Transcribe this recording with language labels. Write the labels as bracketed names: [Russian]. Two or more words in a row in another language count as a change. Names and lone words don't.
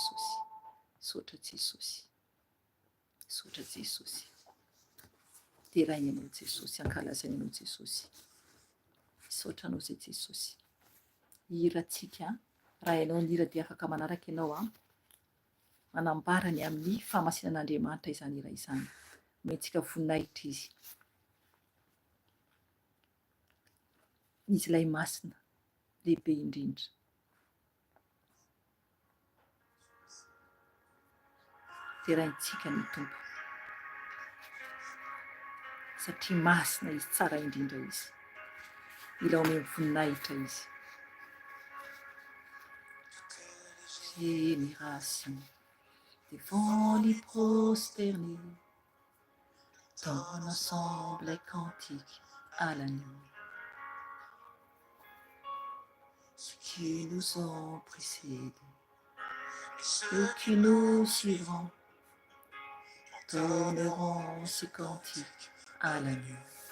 [Malagasy] Jesosy, deraina ianao Jesosy, ankalazaina ianao Jesosy, misaotra anao zay Jesosy, hiratsika raha ianao nira dia afaka manaraka ianao a, manambarany amin'ny famasinan'Andriamanitra izany hira izany, omentsika voninahitra izy ilay masina lehibe indrindra. Deraintsika ny tompo, satria masina izy, tsara indrindra izy, mila omem-voninahitra izy. [French] Génération devant lui prosterner, ton ensemble est cantique à l'agneau. Ceux qui nous ont précédés, ceux qui nous suivront, donneront ce cantique à l'agneau.